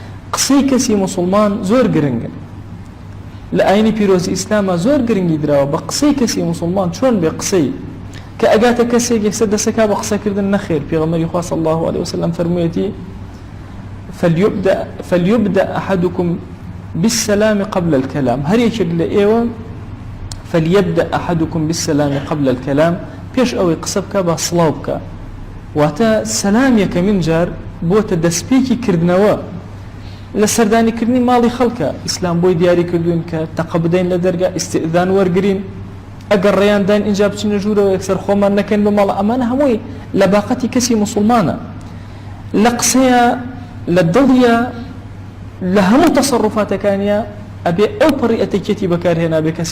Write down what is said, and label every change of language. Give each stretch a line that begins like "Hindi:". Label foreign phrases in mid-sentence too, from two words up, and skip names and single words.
Central Kurdish: قسەی کەسی مسلمان زۆر گرنگە لە ئاینی پیرۆزی ئیسلامە زۆر گرنگی دراوە بە قسەی کەسی مسلمان چۆن بێ قسەی کە ئەگاتە کەسێک یەکسەر دەسەکا بە قسەکردن نەخێر پێغەمبەری خوا
Arabic: صلی الله عليه وسلم
Central Kurdish: فەرموویەتی
Arabic: فليبدأ أحدكم بالسلام قبل الكلام
Central Kurdish: هر یەکێک لە ئێوە
Arabic: فليبدأ أحدكم بالسلام قبل الكلام
Central Kurdish: پێش ئەوەی قسە بکە با سڵاو بکە واتە سەلامێکە من جار بۆتە دەستپێکی کردنەوە لە سەردانیکردنی ماڵی خەڵکە ئیسلام بۆی دیاری کردوون کە تەقە بدەین لە دەرگا ئیستئذان وەرگرین ئەگەر ڕێیان داین اینجا بچینە ژوورەوە یەکسەر خۆمان نەکەین بە ماڵە ئەمانە هەمووی لە باقەتی کەسی موسڵمانە لە قسەیە لە دڵیە لە هەموو تەسەڕوفاتەکانیە ئەبێ ئەو پەڕی ئەتەکێتی بەکارهێنا بێ کەسی